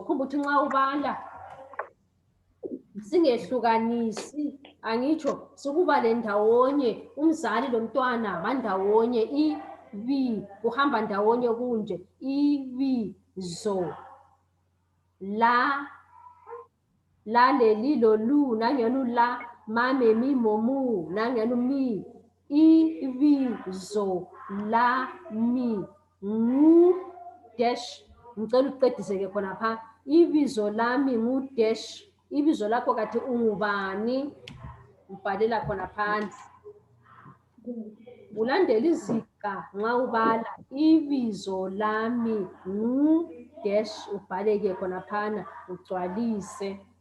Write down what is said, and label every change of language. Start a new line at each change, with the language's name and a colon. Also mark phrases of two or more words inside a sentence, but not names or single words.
North Ndebele: Khumbula ukuthi nxa ubala singehlukanisi, angitsho sikubale ndawonye, umzali lo mntwana bandawonye, ivi kuhamba ndawonye kunje, ibizo. La leli lo lu nangena la mame mi momu nangena mi, ibizo lami ngu dash. Ngicela uqedise-ke khona pha, ibizo lami ngu dash. Ibizo lakho kathi ungubani, ubhalela khona phansi. Ulandela iziqa nxa ubala, ibizo lami ngu dash, ubhaleke khona phana ugcwalise.